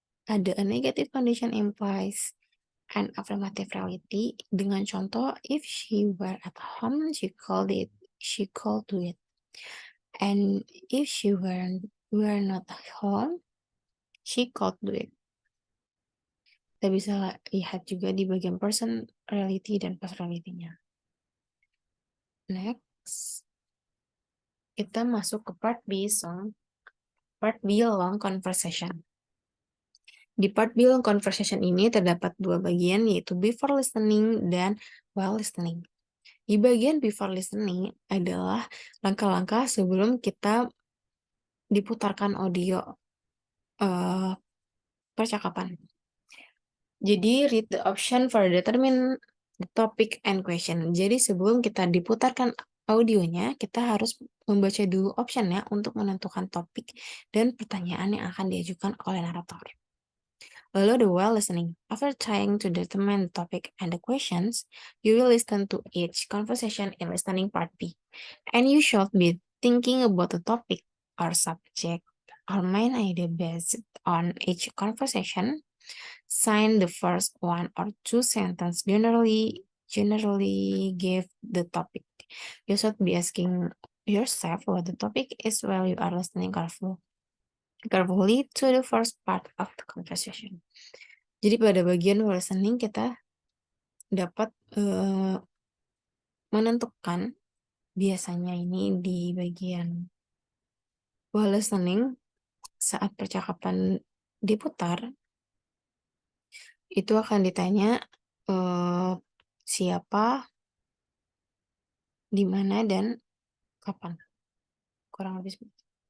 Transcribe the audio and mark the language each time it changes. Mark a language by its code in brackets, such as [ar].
[id] Ada [en] a negative condition implies an affirmative reality. [id] Dengan contoh, [en] if she were at home, she could do it. And if she were not at home, she could do it. [id] Kita bisa lihat juga di bagian person reality dan past reality-nya. Next, kita masuk ke part B long conversation. Di part B long conversation ini terdapat dua bagian, yaitu before listening dan while listening. Di bagian before listening adalah langkah-langkah sebelum kita diputarkan audio percakapan. Jadi [en] read the option for determine the topic and question. [id] Jadi sebelum kita diputarkan audionya, kita harus membaca dulu optionnya untuk menentukan topik dan pertanyaan yang akan diajukan oleh narator. Lalu [en] the while listening. After trying to determine the topic and the questions, you will listen to each conversation in listening part B. And you should be thinking about the topic or subject or main idea based on each conversation. Sign the first one or two sentences generally give the topic. You should be asking yourself what the topic is while you are listening carefully to the first part of the conversation. [id] Jadi pada bagian listening kita dapat menentukan biasanya ini di bagian while listening saat percakapan diputar itu akan ditanya siapa, di mana, dan kapan. Kurang lebih seperti itu.